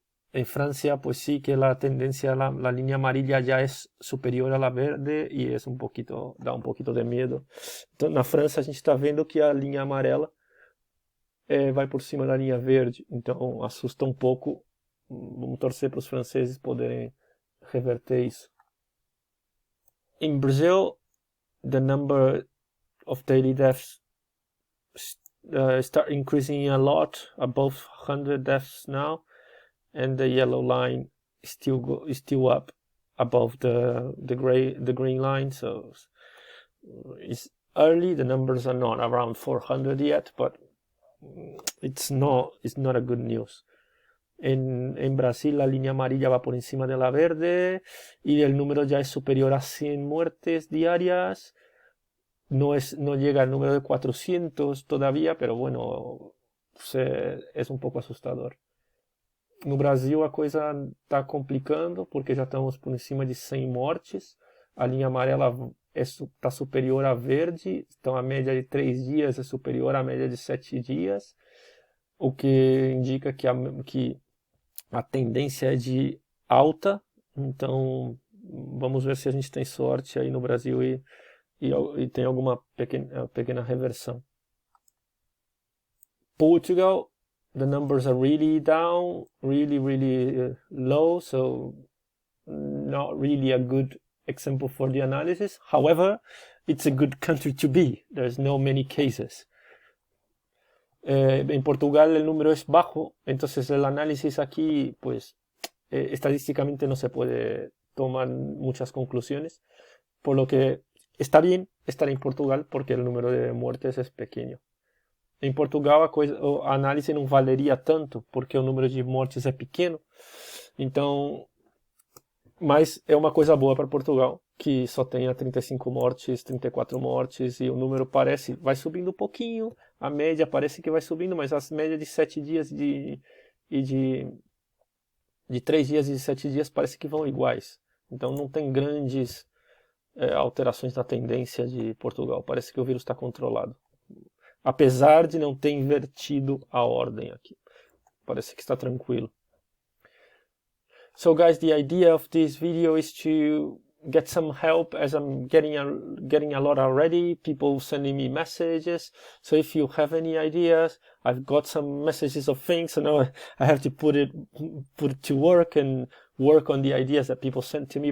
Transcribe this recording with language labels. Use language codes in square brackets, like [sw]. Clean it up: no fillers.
[es] En Francia, pues sí que la tendencia, la línea amarilla ya es superior a la verde, y [pt] dá um pouquinho de medo. Então, na França, a gente está vendo que a linha amarela vai por cima da linha verde, então assusta um pouco. Vamos torcer para os franceses poderem reverter isso. [en] In Brazil, the number of daily deaths start increasing a lot, above 100 deaths now, and the yellow line is still up above the green line. So it's early. The numbers are not around 400 yet, but it's not a good news. [es] En Brasil la línea amarilla va por encima de la verde y el número ya es superior a 100 muertes diarias. No llega al número de 400 todavía, pero bueno, es [pt] um pouco assustador. No Brasil a coisa está complicando, porque já estamos por cima de 100 mortes. A linha amarela está superior à verde, então a média de 3 dias é superior à média de 7 dias, o que indica que a tendência é de alta. Então vamos ver se a gente tem sorte aí no Brasil e tem alguma pequena reversão. [en] Portugal, the numbers are really down, really low, so not really a good example for the analysis. However, it's a good country to be. There's no many cases. [es] En Portugal el número es bajo, entonces el análisis aquí, pues, estadísticamente no se puede tomar muchas conclusiones, por lo que está bien estar en Portugal porque el número de muertes es pequeño. [pt] Em Portugal a análise não valeria tanto porque o número de mortes é pequeno, então, mas é uma coisa boa para Portugal, que só tenha 35 mortes, 34 mortes, e o número vai subindo um pouquinho, a média parece que vai subindo, mas as médias de 7 dias de 3 dias e de 7 dias parece que vão iguais. Então não tem grandes alterações na tendência de Portugal, parece que o vírus está controlado. Apesar de não ter invertido a ordem aqui. Parece que está tranquilo. [en] So guys, the idea of this video is to get some help, as I'm getting a lot already, people sending me messages. So if you have any ideas, I've got some messages of things, so now I have to put it to work and work on the ideas that people send to me.